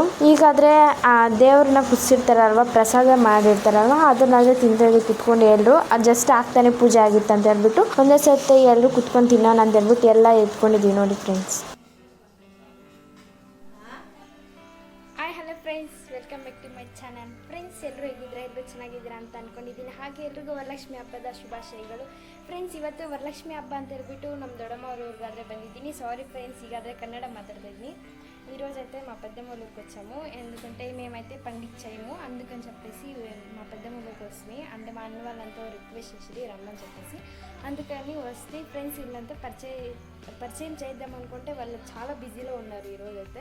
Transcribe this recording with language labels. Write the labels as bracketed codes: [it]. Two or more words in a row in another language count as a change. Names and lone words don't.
[kn] ಈಗಾದರೆ ಆ ದೇವ್ರನ್ನ ಕುದಿಸಿರ್ತಾರಲ್ವ, ಪ್ರಸಾದ ಮಾಡಿರ್ತಾರಲ್ವ, ಅದನ್ನಾದ್ರೆ ತಿಂತೇಳಿ ಕುತ್ಕೊಂಡು ಎಲ್ಲರೂ ಅದು ಜಸ್ಟ್ ಆಗ್ತಾನೆ ಪೂಜೆ ಆಗಿತ್ತು ಅಂತ ಹೇಳ್ಬಿಟ್ಟು ಒಂದೇ ಸತಿ ಎಲ್ಲರೂ ಕುತ್ಕೊಂಡು ತಿನ್ನೋಣ ಅಂತ ಹೇಳ್ಬಿಟ್ಟು ಎಲ್ಲ ಎತ್ಕೊಂಡಿದ್ದೀವಿ ನೋಡಿ ಫ್ರೆಂಡ್ಸ್. [en] Hi hello friends, welcome back to my channel. [kn] ಫ್ರೆಂಡ್ಸ್, ಎಲ್ಲರೂ ಹೇಗಿದ್ರೆ ಎಲ್ಲರೂ ಚೆನ್ನಾಗಿದ್ದೀರಾ ಅಂತ ಅಂದ್ಕೊಂಡಿದ್ದೀನಿ. ಹಾಗೆ ಎಲ್ರಿಗೂ ವರಲಕ್ಷ್ಮಿ ಹಬ್ಬದ ಶುಭಾಶಯಗಳು ಫ್ರೆಂಡ್ಸ್. ಇವತ್ತು ವರಲಕ್ಷ್ಮಿ ಹಬ್ಬ ಅಂತ ಹೇಳ್ಬಿಟ್ಟು ನಮ್ಮ దొడమ్మ ಅವ್ರ ఊరిగాದ್ರೆ ಬಂದಿದ್ದೀನಿ. [en] sorry friends, [te] ఈగాದ್ರೆ కన్నడ మాట్లాడేది. ఈరోజైతే మా పెద్దమ్మ ఊరికి వచ్చాము. ఎందుకంటే మేమైతే పండించాము, అందుకని చెప్పేసి మా పెద్దమ్మ ఊరికి వస్తుంది. అంటే మా అన్న వాళ్ళంతా రిక్వెస్ట్ చేసి రమ్మని చెప్పేసి అందుకని వస్తే ఫ్రెండ్స్ వీళ్ళంతా పరిచయం చేద్దాం అనుకుంటే వాళ్ళు చాలా బిజీలో ఉన్నారు ఈరోజైతే.